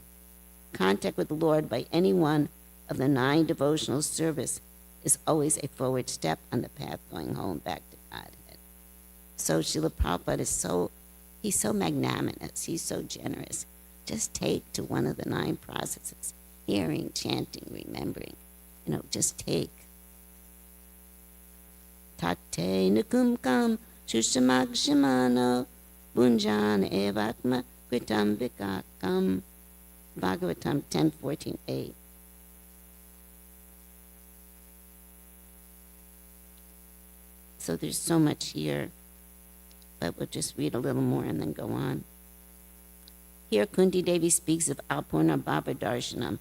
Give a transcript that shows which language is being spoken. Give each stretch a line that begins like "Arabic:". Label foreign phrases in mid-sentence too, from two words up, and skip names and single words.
English: Contact with the Lord by any one of the 9 devotional service is always a forward step on the path going home back to Godhead. So Srila Prabhupada he's so magnanimous, he's so generous. Just take to one of the 9 processes, hearing, chanting, remembering. Just take.
Sanskrit: तत् ते ऽनुकम्पां सुसमीक्षमाणो भुञ्जान एवात्मकृतं विपाकम्.
English: Bhagavatam 10:14a. So there's so much here, but we'll just read a little more and then go on. Here Kunti Devi speaks of Alpurnabhava Darshanam.